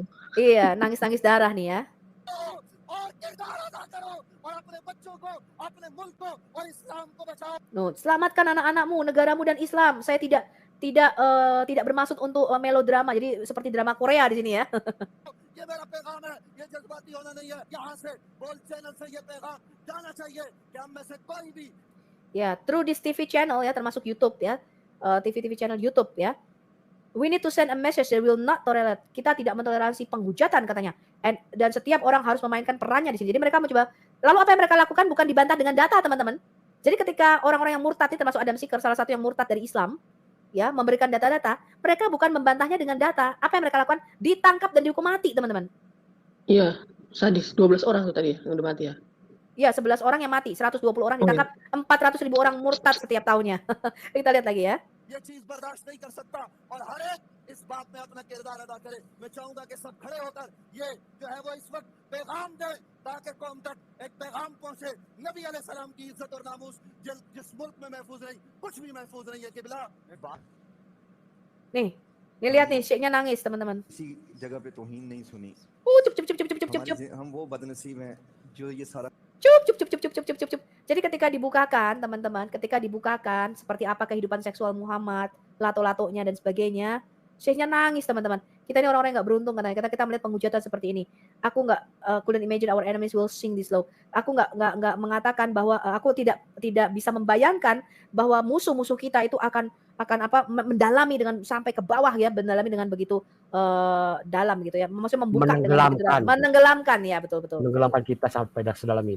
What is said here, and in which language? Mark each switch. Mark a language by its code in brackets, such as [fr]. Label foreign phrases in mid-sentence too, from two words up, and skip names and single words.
[id] Iya, nangis-nangis darah nih ya. Selamatkan anak-anakmu, negaramu dan Islam. Saya tidak bermaksud untuk melodrama, jadi seperti drama Korea di sini ya. Ya, [en] through this TV channel [id] ya, termasuk [en] YouTube ya, TV channel YouTube ya. We need to send a message that will not tolerate. [id] Kita tidak mentoleransi penghujatan katanya. Dan setiap orang harus memainkan perannya di sini. Jadi mereka mencoba. Lalu apa yang mereka lakukan bukan dibantah dengan data, teman-teman. Jadi ketika orang-orang yang murtad, termasuk Adam Seeker, salah satu yang murtad dari Islam, ya, memberikan data-data, mereka bukan membantahnya dengan data. Apa yang mereka lakukan? Ditangkap dan dihukum mati, teman-teman. Iya, sadis. 12 orang tuh tadi yang udah mati ya. Iya, 11 orang yang mati, 120 orang ditangkap, 400.000 orang murtad setiap tahunnya. Kita lihat lagi ya. [ur] یہ چیز برداشت نہیں کر سکتا اور ہر ایک اس بات میں اپنا کردار ادا کرے. میں چاہوں گا کہ سب کھڑے ہو کر یہ جو ہے وہ اس وقت پیغام دے تاکہ قوم تک ایک پیغام پہنچے. نبی علیہ السلام کی عزت اور ناموس جس ملک میں محفوظ نہیں، کچھ بھی محفوظ نہیں ہے قبلہ. [id] Nih lihat nih, Syekhnya nangis, teman-teman. [ur] کسی جگہ پہ توہین نہیں سنی. Cup. ہم وہ بدنصیب ہیں جو یہ سارا Cup. [id] Jadi ketika dibukakan, teman-teman, seperti apa kehidupan seksual Muhammad, lato-latonya dan sebagainya, Syekhnya nangis, teman-teman. Kita ini orang-orang yang nggak beruntung katanya. Kita melihat penghujatan seperti ini. Aku nggak [en] couldn't imagine our enemies will sing this low. [id] Aku nggak mengatakan bahwa aku tidak bisa membayangkan bahwa musuh-musuh kita itu akan mendalami dengan sampai ke bawah ya, mendalami dengan begitu dalam gitu ya. Maksudnya membuka menenggelamkan ya, betul. Menenggelamkan kita sampai sedalam ini.